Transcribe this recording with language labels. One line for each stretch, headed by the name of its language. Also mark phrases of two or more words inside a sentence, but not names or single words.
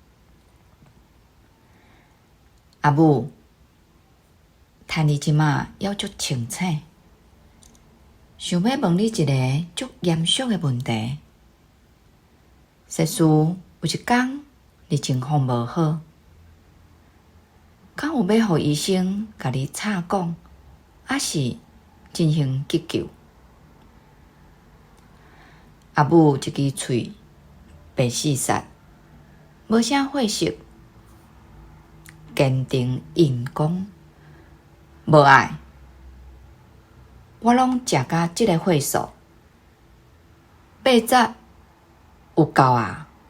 Min Nan Chinese: 阿母，趁你即马还足清醒，想要问你一个足严肃的问题。设使有一天你情况无好，敢有要互医生甲你插讲，还是进行急救？阿母一支喙白四煞，无啥血色，坚定硬讲：无爱，我拢食甲即个岁数，80有够啊！